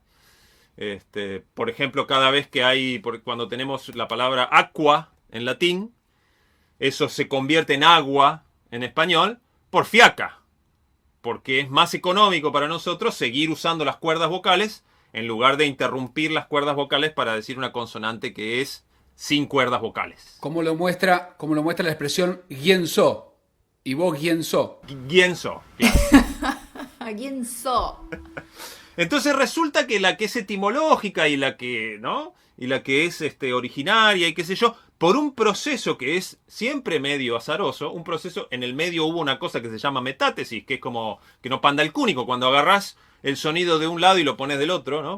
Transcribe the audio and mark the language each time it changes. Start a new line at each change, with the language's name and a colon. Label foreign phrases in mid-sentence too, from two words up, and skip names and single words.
Spanish: Por ejemplo, cada vez que cuando tenemos la palabra aqua en latín, eso se convierte en agua en español por fiaca, porque es más económico para nosotros seguir usando las cuerdas vocales en lugar de interrumpir las cuerdas vocales para decir una consonante que es sin cuerdas vocales. Como lo muestra la expresión guienzo. Y vos guienzo. Guienzo. Guienzo. Entonces resulta que la que es etimológica y la que, ¿no? Y la que es originaria y qué sé yo, por un proceso que es siempre medio azaroso, un proceso, en el medio hubo una cosa que se llama metátesis, que es como que no panda el cúnico, cuando agarrás el sonido de un lado y lo pones del otro, ¿no?